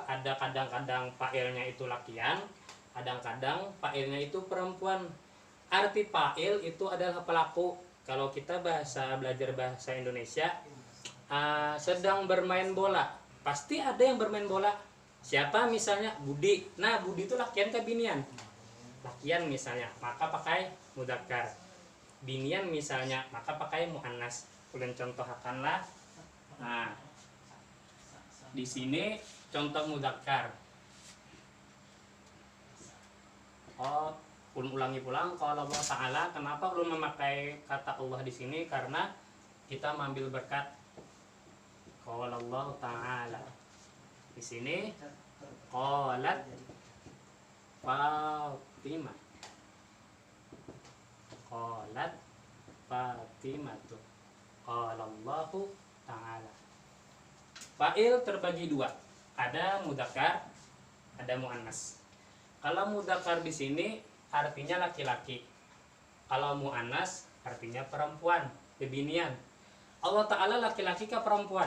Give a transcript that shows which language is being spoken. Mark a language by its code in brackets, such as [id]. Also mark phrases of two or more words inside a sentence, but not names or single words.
[id] Ada kadang-kadang fa'ilnya itu lakian, kadang-kadang fa'ilnya itu perempuan. Arti fa'il itu adalah pelaku. Kalau kita belajar bahasa Indonesia, sedang bermain bola, pasti ada yang bermain bola. Siapa? Misalnya Budi. Nah, [bjn] Budi itu lakian ke binian? Lakian misalnya, maka pakai mudzakkar. Binian misalnya, maka pakai muannas. Ulun contohakanlah. [id] Nah, di sini contoh mudzakkar. [bjn] Ulun ulangi pulang. [id] Kalau Allah Ta'ala, kenapa ulun memakai kata Allah di sini? Karena kita mengambil berkat. Kalau Allah Ta'ala di sini [ar] قالت فاطمة. قالت فاطمة tuh. قال الله تعالى. [id] Fa'il terbagi dua. Ada mudzakkar, ada muannas. Kalau mudzakkar di sini artinya laki-laki. Kalau muannas artinya perempuan, bebinian. Allah Ta'ala laki-laki ke perempuan?